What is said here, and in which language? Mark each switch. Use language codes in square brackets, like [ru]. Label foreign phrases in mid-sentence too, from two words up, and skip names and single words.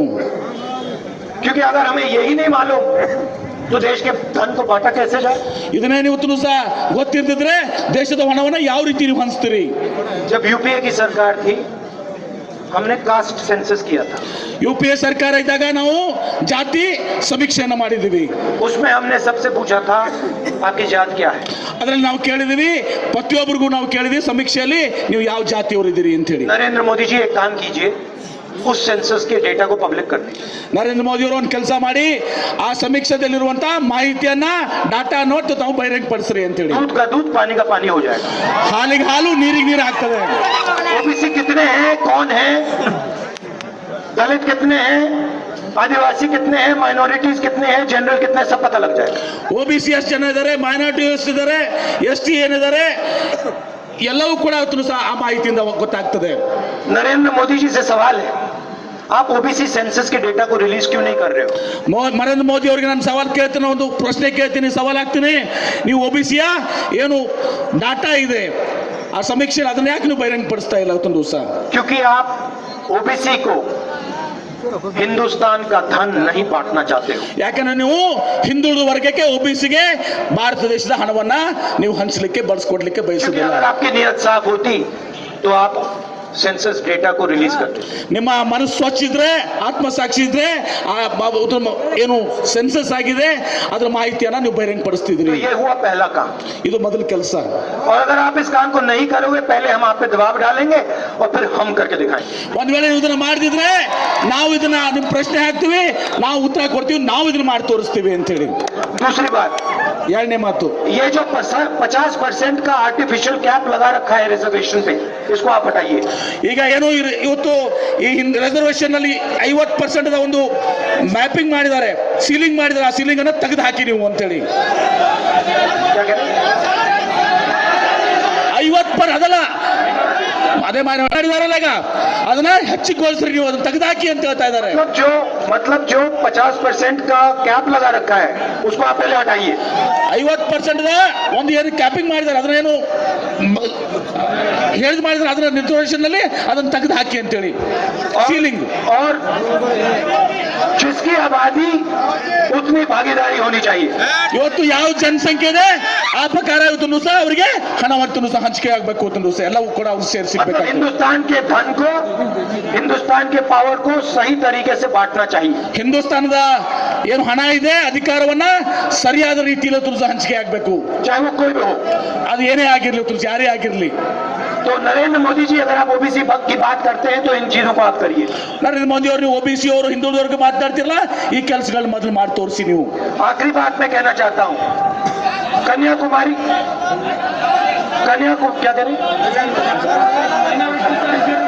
[hi] क्योंकि अगर हमें यही नहीं मालूम तो देश के धन को बांटा कैसे जाए। [kn] ಇದನ್ನೇ ಇವತ್ತು ಸಹ ಗೊತ್ತಿರ್ತಿದ್ರೆ ದೇಶದ ಹಣವನ್ನ ಯಾವ ರೀತಿ ನೀವು ಹಂಚ್ತೀರಿ. [hi] जब यूपीए की सरकार थी, हमने कास्ट सेंसस किया था। [kn] UPA ಸರ್ಕಾರ ಇದ್ದಾಗ ನಾವು ಜಾತಿ ಸಮೀಕ್ಷೆಯನ್ನು ಮಾಡಿದ್ದೀವಿ. [hi] उसमें हमने सबसे पूछा था, आपकी जात क्या है। [kn] ಅದರಲ್ಲಿ ನಾವು ಕೇಳಿದೀವಿ, ಪ್ರತಿಯೊಬ್ಬರಿಗೂ ನಾವು ಕೇಳಿದೀವಿ ಸಮೀಕ್ಷೆಯಲ್ಲಿ ನೀವು ಯಾವ ಜಾತಿಯವರು ಇದ್ದೀರಿ ಅಂತ ಹೇಳಿ. [hi] नरेंद्र मोदी जी एक काम कीजिए, उस सेंसस के डेटा को पब्लिक कर दीजिए। [kn] ನರೇಂದ್ರ ಮೋದಿ ಅವರು ಒಂದು ಕೆಲಸ ಮಾಡಿ ಆ ಸಮೀಕ್ಷೆದಲ್ಲಿರುವಂತಹ ಮಾಹಿತಿಯನ್ನ ಡಾಟಾ ನೋಟ್ ತಾವು ಬಹಿರಂಗಪಡಿಸ್ರಿ ಅಂತ ಹೇಳಿ. [hi] दूध का दूध, पानी का पानी हो जाएगा। [kn] ಹಾಲಿಗೆ ಹಾಲು, ನೀರಿಗೆ ನೀರು ಆಗ್ತದೆ. [hi] ओबीसी कितने हैं, कौन है, दलित कितने हैं, आदिवासी कितने हैं, माइनॉरिटीज कितने हैं, जनरल कितने, सब पता लग जाएगा। [kn] OBC ಎಷ್ಟು ಜನ ಇದ್ದಾರೆ, ಮೈನಾರಿಟಿ ಎಷ್ಟಿದ್ದಾರೆ, ST ಏನಿದ್ದಾರೆ, ಎಲ್ಲವೂ ಕೂಡ ಇವತ್ತು ಸಹ ಆ ಮಾಹಿತಿಯಿಂದ ಗೊತ್ತಾಗ್ತದೆ. [hi] नरेंद्र मोदी जी से सवाल है, आप ओबीसी सेंसस के डेटा को रिलीज क्यों नहीं कर रहे हो। [kn] ನರೇಂದ್ರ ಮೋದಿ ಅವರಿಗೆ ನಾನು ಸವಾಲ್ ಕೇಳ್ತೀನಿ, ಒಂದು ಪ್ರಶ್ನೆ ಕೇಳ್ತೀನಿ, ಸವಾಲ್ ಆಗ್ತೀನಿ. ನೀವು OBCಯ ಏನು ಡಾಟಾ ಇದೆ ಆ ಸಮೀಕ್ಷೆ ಅದನ್ನ ಯಾಕೆ ನೀವು ಬಹಿರಂಗಪಡಿಸ್ತಾ ಇಲ್ಲ ಇವತ್ತೊಂದು ದಿವಸ. [hi] क्योंकि आप ओबीसी को हिंदुस्तान का धन नहीं बांटना चाहते हो। [kn] ಯಾಕಂದ್ರೆ ನೀವು ಹಿಂದುಳಿದ ವರ್ಗಕ್ಕೆ OBCಗೆ ಭಾರತ ದೇಶದ ಹಣವನ್ನ ನೀವು ಹಂಚಲಿಕ್ಕೆ ಬಳಸ್ಕೊಡ್ಲಿಕ್ಕೆ [hi] क्योंकि [kn] ಬಯಸುವುದಿಲ್ಲ. [hi] अगर आपकी नीयत साफ होती तो आप सेंसस डेटा को रिलीज करते। [kn] ನಿಮ್ಮ ಮನಸ್ಸು ಸ್ವಚ್ಛ ಇದ್ರೆ, ಆತ್ಮಸಾಕ್ಷಿ ಇದ್ರೆ, ಏನು ಸೆನ್ಸಸ್ ಆಗಿದೆ ಅದರ ಮಾಹಿತಿಯನ್ನ ನೀವು ಬಹಿರಂಗಪಡಿಸ್ತಿದ್ರಿ. [hi] तो ये हुआ पहला काम। [kn] ಇದು ಮೊದಲ ಕೆಲಸ. [hi] और अगर आप इस काम को नहीं करोगे, पहले हम आप पे दबाव डालेंगे और फिर हम करके दिखाएंगे। [kn] ಒಂದ್ ವೇಳೆ ನೀವು ಇದನ್ನ ಮಾಡದಿದ್ರೆ ನಾವು ಇದನ್ನ ನಿಮ್ ಪ್ರಶ್ನೆ ಹಾಕ್ತಿವಿ, ನಾವು ಉತ್ತರ ಕೊಡ್ತೀವಿ, ನಾವು ಇದನ್ನ ಮಾಡಿ ತೋರಿಸ್ತೀವಿ ಅಂತ ಹೇಳಿ. [hi] दूसरी बात, [kn] ಎರಡನೇ ಮಾತು, [hi] ये जो 50% का [en] artificial cap [hi] लगा रखा है रिजर्वेशन पे, इसको आप हटाइए। [kn] ಈಗ ಏನು ಇವತ್ತು ಈ ರಿಸರ್ವೇಶನ್ ನಲ್ಲಿ 50% ಒಂದು ಮ್ಯಾಪಿಂಗ್ ಮಾಡಿದ್ದಾರೆ, ಸೀಲಿಂಗ್ ಮಾಡಿದ್ದಾರೆ, ಆ ಸೀಲಿಂಗ್ ಅನ್ನ ತೆಗೆದು ಹಾಕಿ ನೀವು ಅಂತೇಳಿ. [hi] क्या कह रहे हैं? [kn] 50% ಅದಲ್ಲ, ಅದೇ ಮಾಡಿದಾರಲ್ಲ ಈಗ ಅದನ್ನ ಹೆಚ್ಚಿಗೊಳಿಸ್ರಿ, ನೀವು ಅದನ್ನ ತೆಗೆದು ಹಾಕಿ ಅಂತ ಹೇಳ್ತಾ ಇದ್ದಾರೆ. [hi] मतलब जो 50% का कैप लगा रखा है उसको आप पहले हटाइए। [kn] 50% ಒಂದು ಏನು ಕ್ಯಾಪಿಂಗ್ ಮಾಡಿದ್ದಾರೆ ಅದನ್ನೇನು ಹೇಳಿದ್ ಮಾಡಿದ್ರೆ ಅದನ್ನ ರಿಸರ್ವೇಶನ್ ನಲ್ಲಿ ಅದನ್ನ ತೆಗೆದು ಹಾಕಿ ಅಂತೇಳಿ ಸೀಲಿಂಗ್. [hi] और जिसकी आबादी उतनी भागीदारी होनी चाहिए। [kn] ಇವತ್ತು ಯಾವ ಜನಸಂಖ್ಯೆ ಇದೆ ಆ ಪ್ರಕಾರ ಇವತ್ತು ಸಹ ಅವರಿಗೆ ಹಣವನ್ನು ಸಹ ಹಂಚಿಕೆ ಆಗಬೇಕು ಅಂತ ಸಹ ಎಲ್ಲವೂ ಕೂಡ ಅವ್ರು ಸೇರಿ ಸಿಗ್ಬೇಕು. [hi] हिंदुस्तान के धन को, हिंदुस्तान के पावर को सही तरीके से बांटना चाहिए। [kn] ಹಿಂದೂಸ್ತಾನದ ಏನು ಹಣ ಇದೆ ಅಧಿಕಾರವನ್ನ ಸರಿಯಾದ ರೀತಿಯಲ್ಲಿ ಸಹ ಹಂಚಿಕೆ ಆಗಬೇಕು, [hi] चाहे वो कोई भी हो। [kn] ಅದು ಏನೇ ಆಗಿರ್ಲಿ, ಯಾರೇ ಆಗಿರ್ಲಿ. [hi] तो नरेंद्र मोदी जी, अगर आप ओबीसी की बात करते हैं तो इन चीजों को आप करिए। [kn] ನರೇಂದ್ರ मೋದಿ ಅವರು OBC ಅವರು ಹಿಂದುಳಿದವರಿಗೆ ಮಾತಾಡ್ತಿರಲ್ಲ, ಈ ಕೆಲಸಗಳನ್ನ ಮೊದಲು ಮಾಡಿ ತೋರಿಸಿ ನೀವು. [hi] आखिरी बात मैं कहना चाहता हूं, कन्याकुमारी क्या करें,